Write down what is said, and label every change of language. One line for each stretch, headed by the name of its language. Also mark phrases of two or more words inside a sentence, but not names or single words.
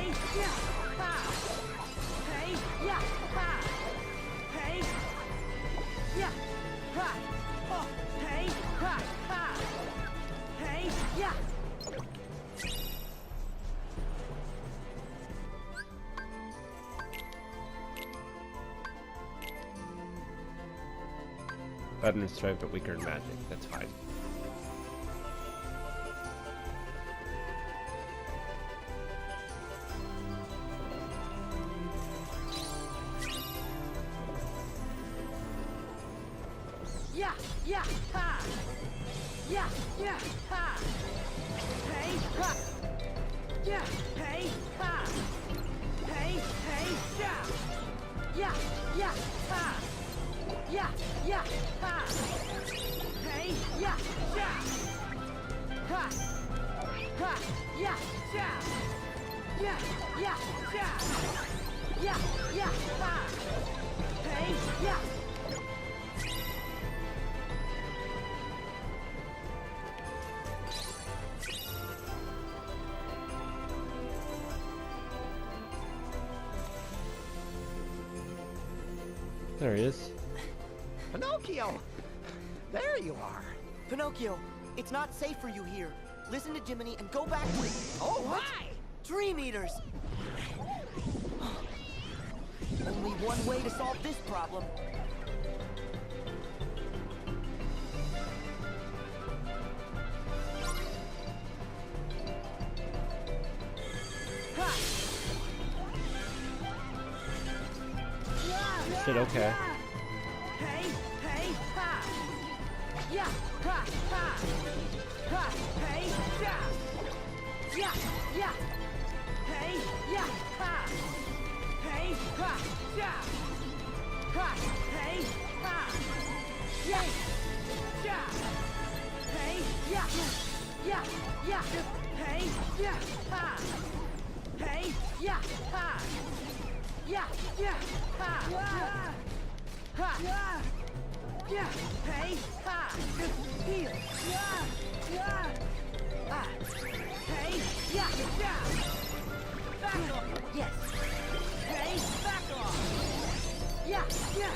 English: yeah, ha! Hey, yeah, ha! Hey, yeah, ha! Oh, hey, ha, ha! Hey, yeah! Better in strength, but weaker in magic. That's fine. Yeah, yeah, ha! Yeah, yeah, ha! Hey, ha! Yeah, hey, ha! Hey, hey, yeah! Yeah, yeah, ha! Yeah, yeah, ha! Hey, yeah, yeah! Ha! Ha! Yeah, yeah! Yeah, yeah, yeah! Yeah, yeah, ha! Hey, yeah! There he is. Pinocchio! There you are. Pinocchio, it's not safe for you here. Listen to Jiminy and go back to... Oh, my! Dream Eaters! Only one way to solve this problem. Ha! Shit, okay. Hey, hey, ha! Yeah, ha, ha! Ha, hey, yeah! Yeah, yeah! Hey, yeah, ha! Hey, ha, yeah! Ha, hey, ha! Yay! Yeah! Hey, yeah! Yeah, yeah! Hey, yeah, ha! Hey, yeah, ha! Yeah, yeah, ha! Ha! Yeah, hey, ha! Heal! Yeah! Ah! Hey, yeah, yeah! Back off! Yes! Hey, back off! Yeah, yeah!